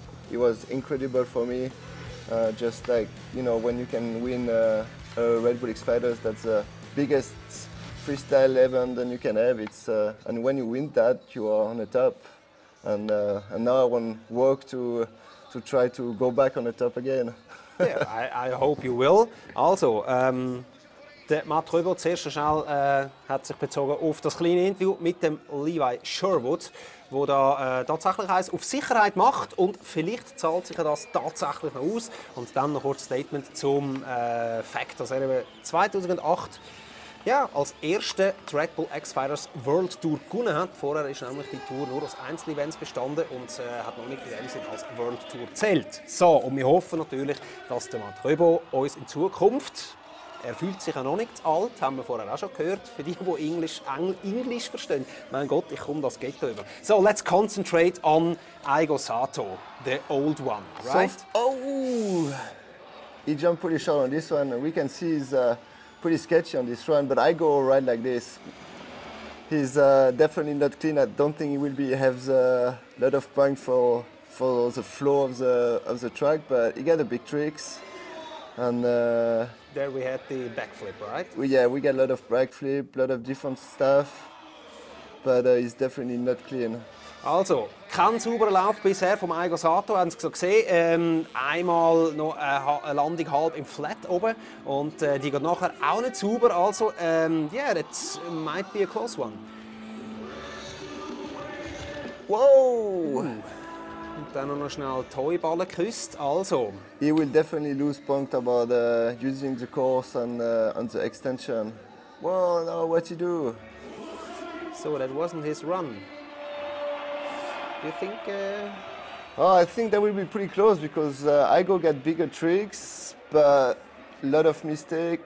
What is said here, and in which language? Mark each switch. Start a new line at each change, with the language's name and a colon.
English: He was incredible for me. Just like, you know, when you can win a RedBull X Fighters, that's the biggest freestyle event that you can have. And when you win that, you are on the top. And now I want to work to try to go back on the top again. Yeah, I hope you will.
German: Also, der Matt Rebaud zuerst schnell hat sich bezogen auf das kleine Interview mit dem Levi Sherwood, wo da tatsächlich eins auf Sicherheit macht und vielleicht zahlt sich das tatsächlich noch aus. Und dann noch kurz Statement zum Fakt, dass er eben 2008 ja, als erster RedBull X Fighters World Tour gewonnen hat. Vorher ist nämlich die Tour nur aus Einzelevents bestanden und hat noch nicht in dem Sinne als World Tour gezählt. So, und wir hoffen natürlich, dass der Matt Rebaud uns in Zukunft, er fühlt sich ja noch nicht zu alt, haben wir vorher auch schon gehört, für die Englisch verstehen. Mein Gott, ich komme das Ghetto über.
English: So, let's concentrate on Aigo Sato, the old one, right? So, oh! He jumped pretty short on this one. We can see he's pretty sketchy on this run, but I go right like this. He's definitely not clean. I don't think he will have a lot of points for the flow of the track, but he got the big tricks. And there we had the backflip, right? We got a lot of backflip, a lot of different stuff, but he's definitely not clean.
German: Also, kein sauberer Lauf bisher vom Aigo Sato, haben Sie gesehen. Einmal noch eine Landung halb im Flat oben und die geht nachher auch nicht sauber.
English: Also, yeah, that might be a close one. Wow!
German: Und dann noch schnell die Heuballen geküsst. Also.
English: He will definitely lose points about using the course and the extension. Whoa, no, what you do? So, that wasn't his run. Do you think? Oh, I think that will be pretty close because Aigo got bigger tricks, but a lot of mistakes.